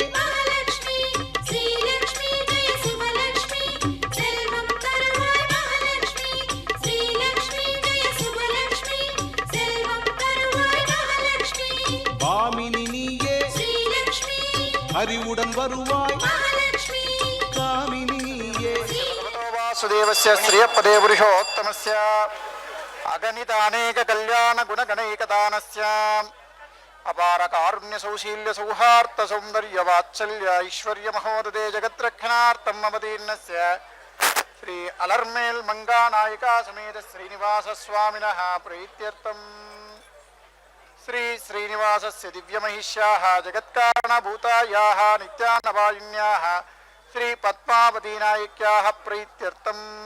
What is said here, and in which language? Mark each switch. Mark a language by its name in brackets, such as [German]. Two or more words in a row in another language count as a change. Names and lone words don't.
[Tamil] மகாலட்சுமி ஸ்ரீலக்ஷ்மி ஜெய சுபலக்ஷ்மி செல்வம் தருவாய் மகாலட்சுமி ஸ்ரீலக்ஷ்மி ஜெய சுபலக்ஷ்மி செல்வம் தருவாய் மகாலட்சுமி பாமினி நீயே ஸ்ரீலக்ஷ்மி அறிவுடன் வருவாய் மகாலட்சுமி காமினி நீயே [Sanskrit] वासुदेवस्य श्रियपदे पुरुषोत्तमस्य अगणितानेक कल्याण गुणगणैकदानस्य अपार कारुण्य सौशील्य सौहार्द सौंदर्य वात्सल्य ऐश्वर्य महोदये जगद्रक्षणार्थम अवतीर्णस्य श्री अलर्मेल मंगा नायिका समेत श्रीनिवास स्वामिनः प्रीत्यर्थम श्री श्रीनिवासस्य दिव्यमहिष्याः जगत्कारणभूतायाः नित्यानवायिन्याः श्री पद्मावती नायिक्याः प्रीत्यर्थम